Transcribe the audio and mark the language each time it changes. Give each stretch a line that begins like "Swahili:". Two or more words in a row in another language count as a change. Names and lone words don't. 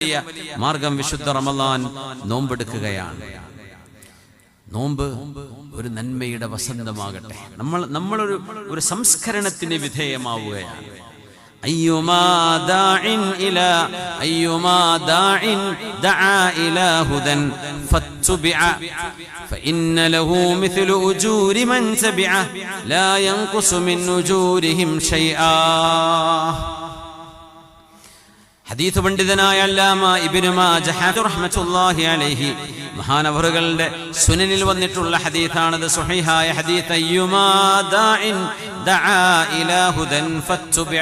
Malayalam: മാർഗം വിശുദ്ധ റമളാൻ നോമ്പെടുക്കുകയാണ്. നോമ്പ് ഒരു നന്മയുടെ വസന്തമാകട്ടെ. നമ്മളൊരു സംസ്കരണത്തിന് വിധേയമാവുകയാണ്.
Arabic: أيما داع دعا إلى هدى فاتبع فإن له مثل أجور من تبعه لا ينقص من أجورهم شيئا.
Malayalam: ഹദീസ് പണ്ഡിതനായ അല്ലാമ ഇബ്നു മാജഹ
Arabic: رحمة الله عليه
Malayalam: മഹാനവറുകളുടെ സുനനിൽ വന്നിട്ടുള്ള ഹദീസാണത്. സ്വഹീഹായ ഹദീസ്.
Arabic: أيما داع دعا إلى هدى فاتبع.